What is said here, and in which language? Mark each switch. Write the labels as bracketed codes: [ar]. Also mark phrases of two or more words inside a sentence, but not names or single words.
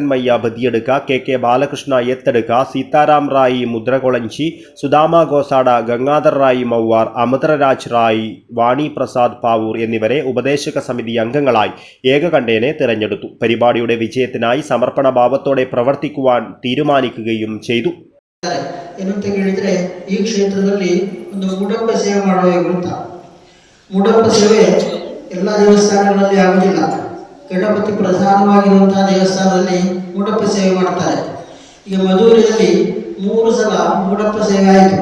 [ml] മയ്യ ബദിയെടുക്ക, കെ ബാലകൃഷ്ണ എത്തെടുക്ക, സീതാറാം റായി മുദ്രകൊളഞ്ചി, സുദാമ ഗോസാഡ, ഗംഗാധർ റായി മൗവാർ, അമൃതരാജ് റായി, വാണി പ്രസാദ് പാവൂർ എന്നിവരെ ഉപദേശക സമിതി അംഗങ്ങളായി ഏകകണ്ഠേന തിരഞ്ഞെടുത്തു. പരിപാടിയുടെ വിജയത്തിനായി സമർപ്പണ ഭാവത്തോടെ പ്രവർത്തിക്കുവാൻ തീരുമാനിക്കുകയും ചെയ്തു. [kn] ಈ ಕ್ಷೇತ್ರದಲ್ಲಿ ಒಂದು ಮೂಡಪ್ಪ ಸೇವೆ ಮಾಡುವ ಮೂಡಪ್ಪ ಸೇವೆ ಎಲ್ಲ ದೇವಸ್ಥಾನಗಳಲ್ಲಿ ಆಗುವುದಿಲ್ಲ. ಗಣಪತಿ ಪ್ರಧಾನವಾಗಿರುವಂತಹ ದೇವಸ್ಥಾನದಲ್ಲಿ ಮೂಡಪ್ಪ ಸೇವೆ ಮಾಡ್ತಾರೆ. ಈಗ ಮಧುರೆಯಲ್ಲಿ 3 ಸಲ ಮೂಡಪ್ಪ ಸೇವೆ ಆಯಿತು.